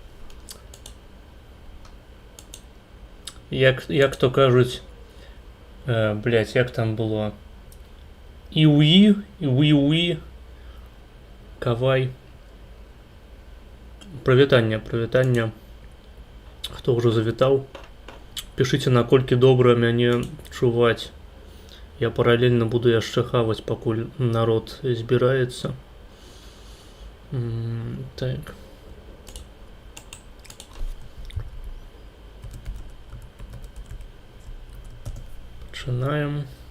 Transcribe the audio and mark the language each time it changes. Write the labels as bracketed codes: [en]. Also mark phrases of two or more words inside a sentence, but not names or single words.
[uk] Як то кажуть, блять, як там було? Іуї, іуї, кавай. Привітання. Хто вже завітав? [be] Пишите, наколькі добра мяне чуваць. Я паралельно буду яшчэ хаваць, пакуль народ збіраецца. Так. Пачынаем.